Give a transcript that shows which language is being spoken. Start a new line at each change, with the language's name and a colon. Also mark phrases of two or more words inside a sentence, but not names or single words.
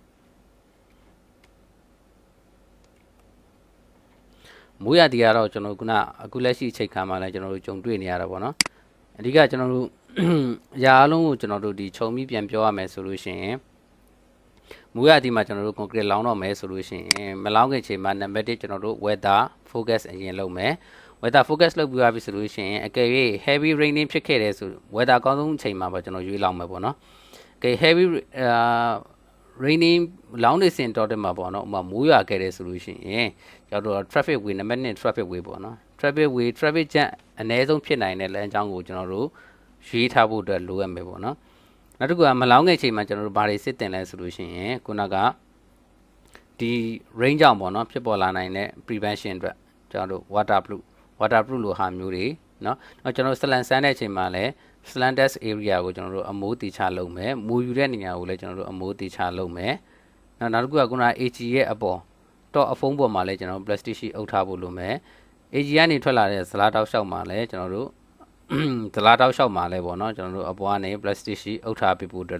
Burmese: မိုးရတီကတော့ကျွန်တော်အခုလက်ရှိအချိန်ခါမှာလည်းကျွန်တော်တို့ကြုံတွေ့နေရတာပေါ့နော်အဓိကကျွန်တော်တို့ရာအလုံးကိုကျွန်တော်တို့ဒီခြုံပြီးပြန်ပြောရမယ်ဆိုလို့ရှိရင်မိုးရတီမှာကျွန်တော်တို့ concrete လောင်းတော့မယ်ဆိုလို့ရှိရင်မလောင်းခင်ချိန်မှာ number 1ကျွန်တော်တို့
English: weather focus
Burmese: အရင်လုပ်မယ်
English: weather focus
Burmese: လုပ်ပြီးသွားပြီဆိုလို့ရှိရင်အကယ်၍
English: heavy raining
Burmese: ဖြစ်ခဲ့တယ်ဆို weather အကောင်းဆုံးအချိန်မှာပေါ့ကျွန်တော်ရွေးလောင်းမယ်ပေါ့နော်အကယ် heavy raining လောင်းနေစဉ်တော့တက်မှာပေါ့နော်ဥပမာမိုးရွာခဲ့တယ်ဆိုလို့ရှိရင်ကျွန်တော်တို့
English: traffic way
Burmese: နံပါတ်1
English: traffic way
Burmese: ပေါ့နော်
English: traffic jam
Burmese: အနည်းဆုံးဖြစ်နိုင်တဲ့လမ်းကြောင်းကိုကျွန်တော်တို့ရွေးထားဖို့အတွက်လိုအပ်မယ်ပေါ့နော်နောက်တစ်ခုကမလောင်းခဲ့ချိန်မှာကျွန်တော်တို့ဘာတွေစစ်တင်လဲဆိုလို့ရှိရင်ခုနကဒီ rain ကြောင့်ပေါ့နော်ဖြစ်ပေါ် လာနိုင်တဲ့ prevention အတွက်ကျွန်တော်တို့ waterproof လိုဟာမျိုးတွေเนาะကျွန်တော် slant ဆန်းတဲ့အချိန်မှာလည်း
English: slant test area
Burmese: ကိုကျွန်တော်တို့အမိုးတီချလုပ်မယ်မူယူတဲ့နေရာကိုလည်းကျွန်တော်တို့အမိုးတီချလုပ်မယ်နောက်တစ်ခုကခုန AG ရဲ့အပေါ် တော့အဖုံးပေါ်မှာလည်းကျွန်တော်
English: plastic sheet
Burmese: အုပ်ထားဖို့လိုမယ် AG ကနေထွက်လာတဲ့ဇလားတောက်လျှောက်မှာလည်းကျွန်တော်တို့ဇလားတောက်လျှောက်မှာလည်းပေါ့နော်ကျွန်တော်တို့အပေါ်ကနေ
English: plastic sheet
Burmese: အုပ်ထားပေးဖို့